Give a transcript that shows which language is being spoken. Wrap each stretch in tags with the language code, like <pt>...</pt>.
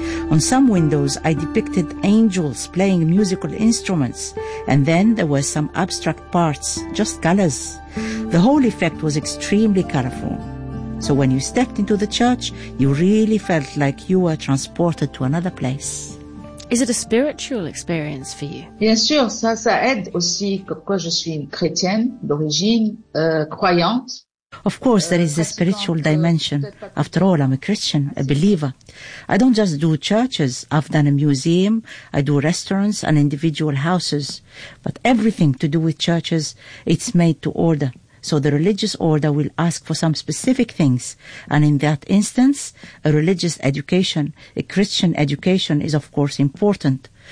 <en>On some windows, I depicted angels playing musical instruments, and then there were some abstract parts, just colors. The whole effect was extremely colorful. So when you stepped into the church, you really felt like you were transported to another place. Is it a spiritual experience for you?</en> <fr>Bien sûr, ça aide aussi, comme quoi je suis une chrétienne d'origine croyante.</fr> <en>Of course, there is a spiritual dimension. After all, I'm a Christian, a believer. I don't just do churches. I've done a museum. I do restaurants and individual houses. But everything to do with churches, it's made to order. So the religious order will ask for some specific things. And in that instance, a religious education, a Christian education is, of course, important.</en>